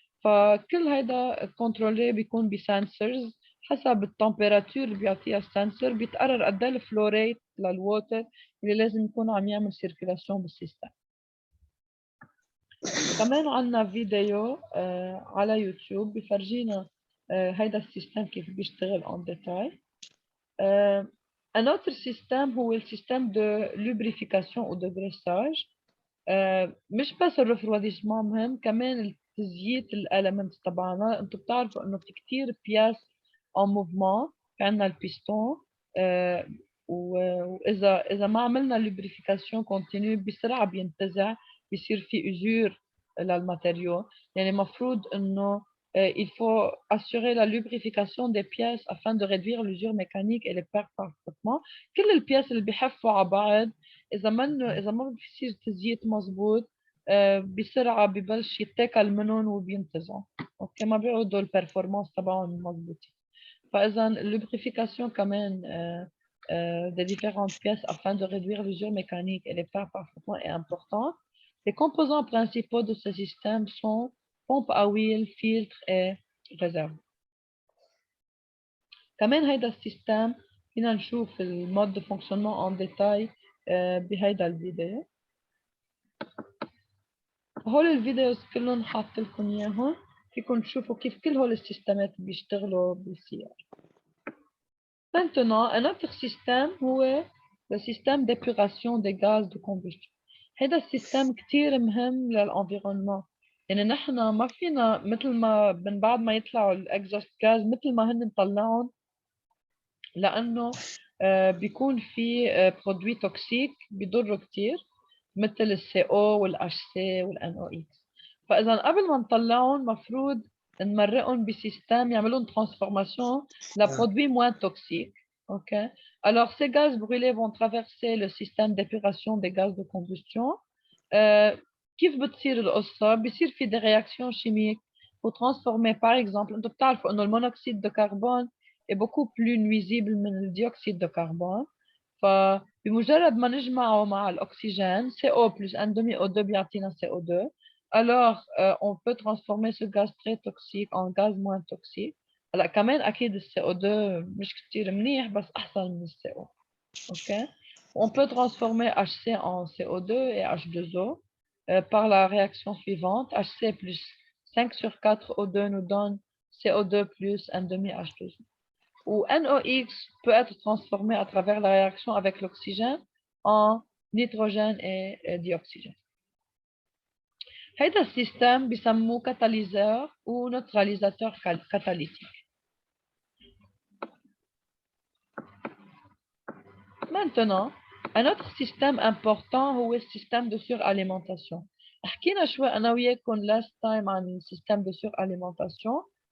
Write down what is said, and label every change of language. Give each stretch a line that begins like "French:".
Arabic: فكل هيدا كنترولي بيكون بسنسرز، حسب التمبيراتور اللي بيعطيها السنسور بيتقرر قد ايه الفلو ريت للووتر اللي لازم يكون عم يعمل سيركيلاسيون بالسيستم. كمان عندنا فيديو على يوتيوب بفرجينا هيدا السيستم كيف بيشتغل
French: en détail. Un autre système
Arabic: هو السيستم
French: de lubrification ou de graissage.
Arabic: مش بس الرفرواديسمون مهم، كمان تزييت الاليمنتس تبعنا. انتم بتعرفوا انه في كتير بياس en موفمون، في عندنا البيستون واذا ما عملنا lubrification continue بسرعه بينتزع، بيصير في usure للماتيريو. يعني المفروض انه
French: il faut assurer la lubrification des pièces afin de réduire l'usure mécanique et les pertes parfaitement.
Arabic: كل البياس اللي بيحفوا على بعض إذا ما بيصير تزييت مظبوط بسرعة ببلش يتاكل منهم وبينتزعوا. اوكي، ما بيعودوا البرفورمانس تبعهم مظبوطين. فإذا اللوبريفيكاسيون كمان
French: des différentes pièces afin de réduire l'usure mécanique et les pertes parfaitement est important. Les composants principaux de ce système sont pompe à huile, filtre et réserve.
Arabic: كمان هيدا السيستم فينا نشوف المود دو فونكسيونمون ان ديتاي بهيدا الفيديو. هول الفيديوز كلهم حاطط لكم اياهم، فيكم تشوفوا كيف كل هول السيستمات بيشتغلوا بالسي ار.
French: Maintenant, un autre système هو le système d'épuration des gaz de combustion.
Arabic: هيدا السيستم كتير مهم للانفيرونمون. يعني نحن ما فينا مثل ما من بعد ما يطلعوا الاكزوست غاز مثل ما هن نطلعهم، لانه بيكون في برودوي توكسيك بيضروا كتير مثل السي او والاتش سي والان او اكس. فاذا قبل ما نطلعهم مفروض نمرقهم بسيستم يعملون ترانسفورماسيون لبرودوي موان توكسيك. اوكي.
French: Alors ces gaz brûlés vont traverser le système d'épuration des gaz de combustion.
Arabic: كيف بتصير القصة؟ بيصير في
French: des réactions chimiques pour transformer par exemple،
Arabic: انتم بتعرفوا انه المونوكسيد
French: de carbone est beaucoup plus nuisible
Arabic: من الديوكسيد
French: de carbone.
Arabic: فبمجرد ما نجمعه مع الأكسجين
French: CO plus un demi-O2
Arabic: بيعطينا CO2.
French: Alors on peut transformer ce gaz très toxique en gaz moins toxique.
Arabic: هلا كمان أكيد CO2 مش كتير منيح بس أحسن من CO. OK.
French: On peut transformer HC en CO2 et H2O par la réaction suivante. HC plus 5 sur 4 O2 nous donne CO2 plus un demi H2O. Ou NOx peut être transformé à travers la réaction avec l'oxygène en nitrogène et dioxygène.
Arabic: هذا السيستم بيسموه
French: catalyseur ou neutralisateur catalytique. Maintenant, un autre système important
Arabic: هو السيستم
French: de suralimentation.
Arabic: حكينا شوي أنا وياكم
English: last time
Arabic: عن السيستم de suralimentation.